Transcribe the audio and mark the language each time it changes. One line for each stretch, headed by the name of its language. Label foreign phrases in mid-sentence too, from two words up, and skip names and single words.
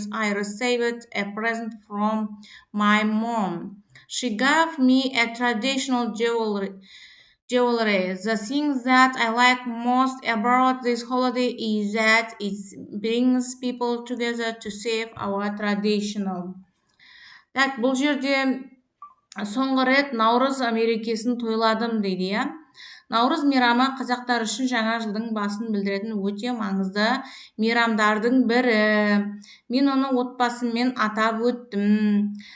English: I received a present from my mom. She gave me a traditional jewelry. The thing that I like most about this holiday is that it brings people together to save our traditional.
Kazakh: Так, бұл жерде соңғы рет Наурыз мерекесін тойладым дейді, иә. Наурыз мейрамы қазақтар үшін жаңа жылдың басын білдіретін өте маңызды мейрамдардың бірі. Мен оны отбасыммен атап өттім.